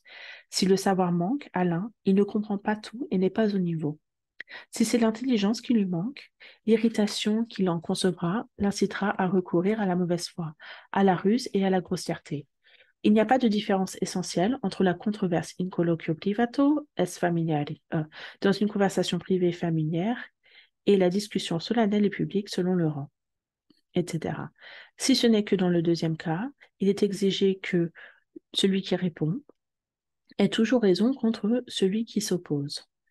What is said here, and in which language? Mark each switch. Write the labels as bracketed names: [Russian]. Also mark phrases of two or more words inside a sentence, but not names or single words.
[French] Si le savoir manque à l'un, il ne comprend pas tout et n'est pas au niveau. Si c'est l'intelligence qui lui manque, l'irritation qu'il en concevra l'incitera à recourir à la mauvaise foi, à la ruse et à la grossièreté. Il n'y a pas de différence essentielle entre la controverse [Latin] in colloquio privato es familiari, [French] dans une conversation privée familière, et la discussion solennelle et publique selon le rang, etc. Si ce n'est que dans le deuxième cas, il est exigé que celui qui répond ait toujours raison contre celui qui s'oppose.